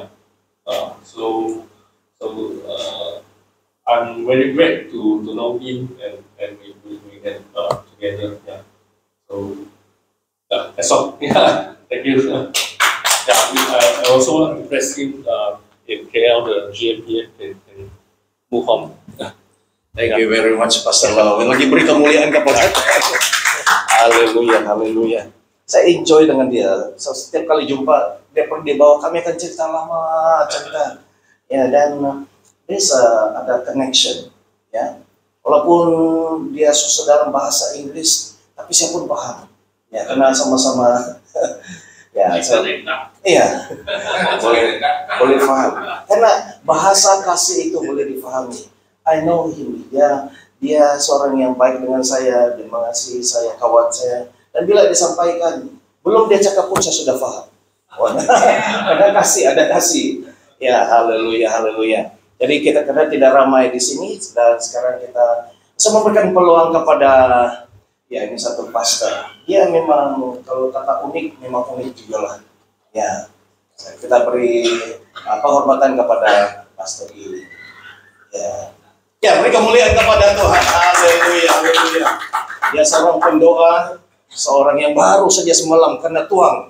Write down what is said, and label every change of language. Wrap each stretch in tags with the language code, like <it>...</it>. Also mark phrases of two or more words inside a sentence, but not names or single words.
<en>So I'm very glad to know him and we get together. Yeah. So that's all. Yeah. Thank you. I also want to bless him in KL the GMPF and move on. Thank you very much, Pastor Lau.</en> <ms>Lagi beri kemuliaan kepada Haleluya, haleluya. Saya enjoy dengan dia. So, setiap kali jumpa, dia pergi bawa kami akan cerita lama, cerita. Ya, dan there's ada connection. Ya, walaupun dia susah dalam bahasa Inggris, tapi saya pun paham. Ya, karena sama-sama. Ya, iya, boleh paham. Karena bahasa kasih itu boleh difahami.</ms> <en>I know him.</en> <ms>Dia seorang yang baik dengan saya, dia mengasihi saya, kawan saya. Dan bila disampaikan, belum dia cakap pun saya sudah paham. Ada kasih. Ya, haleluya, haleluya. Jadi kita karena tidak ramai di sini, dan sekarang kita bisa memberikan peluang kepada, ya ini satu pastor. Dia memang kalau kata unik, memang unik juga lah. Ya, kita beri penghormatan kepada pastor ini. Ya, beri kemuliaan kepada Tuhan. Haleluya, haleluya. Dia seorang pendoa, seorang yang baru saja semalam kena tuang.</ms>